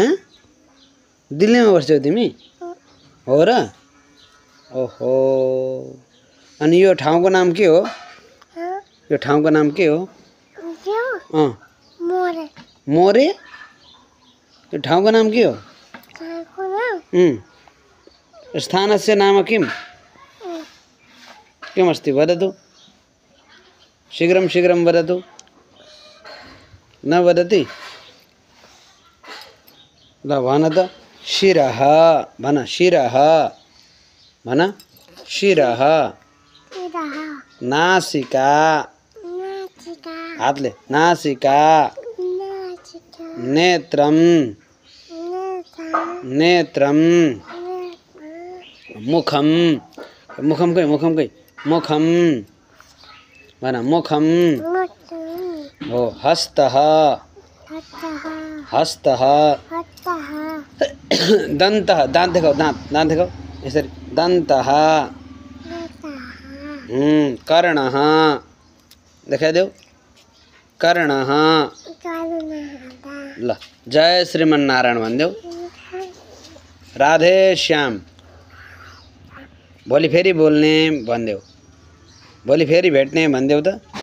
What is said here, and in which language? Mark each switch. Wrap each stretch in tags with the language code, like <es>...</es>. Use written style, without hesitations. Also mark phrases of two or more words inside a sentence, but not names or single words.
<ne>दिल्लीमा बस्छौ तिमी? हो र? ओहो। अनि यो ठाउँको नाम के हो? यो ठाउँको नाम के हो? मोरे। मोरे? यो ठाउँको नाम के हो?</ne> <sa>स्थानस्य नाम किम्? किमस्ति वदतु? शीघ्रं शीघ्रं वदतु। न वदति?</sa> <ne>ल भन त। शिरः भन। शिरः भन।</ne> <sa>शिरः। नासिका।</sa> <ne>हातले। नासिका।</ne> <sa>नेत्रं। नेत्रं। मुखं। मुखं कै? मुखं कै? मुखं भन। मुखं। ओ हस्तः। हस्तः। दन्तः।</sa> <ne>दाँत देखाऊ। दाँत। दाँत देखाऊ यसरी। दन्तः। कर्णः देखाइदेऊ। कर्णः। ल जय श्रीमन्नारायण भनिदेऊ। राधे श्याम। भोलि फेरि बोल्ने भनिदेऊ। भोलि फेरि भेट्ने भनिदेऊ त।</ne>